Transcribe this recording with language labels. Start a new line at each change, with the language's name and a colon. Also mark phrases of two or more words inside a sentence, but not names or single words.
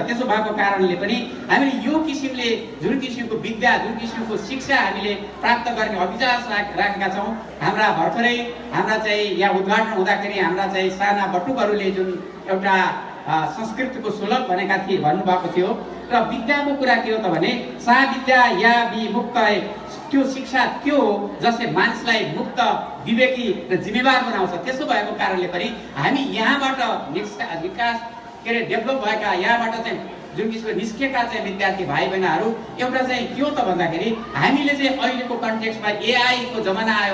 Nepali: त्यसो भएको कारणले पनि हामीले यो किसिमले जुन किसिमको विद्या, जुन किसिमको शिक्षा हामीले प्राप्त गर्ने अभिलाष राखेका छौँ। हाम्रा भर्खरै हाम्रा चाहिँ यहाँ उद्घाटन हुँदाखेरि हाम्रा चाहिँ साना बटुकहरूले जुन एउटा संस्कृतिको सुलभ भनेका थिए भन्नुभएको थियो र विद्याको कुरा के हो त भने
Sanskrit: सा विद्या या विमुक्त
Nepali: त्यो शिक्षा त्यो हो जसले मानिसलाई मुक्त, विवेकी र जिम्मेवार बनाउँछ। त्यसो भएको कारणले पनि हामी यहाँबाट विकास डेभलप भएका यहाँबाट चाहिँ जुन किसिमको निस्केका चाहिँ विद्यार्थी भाइ बहिनीहरू एउटा चाहिँ के हो त भन्दाखेरि हामीले चाहिँ अहिलेको कन्टेक्स्टमा एआईको जमाना आयो।